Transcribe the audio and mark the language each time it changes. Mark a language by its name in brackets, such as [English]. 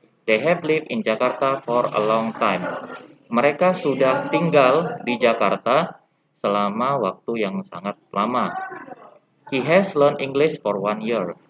[English] They have lived in Jakarta for a long time. [Indonesian] Mereka sudah tinggal di Jakarta selama waktu yang sangat lama. [English] He has learned English for 1 year.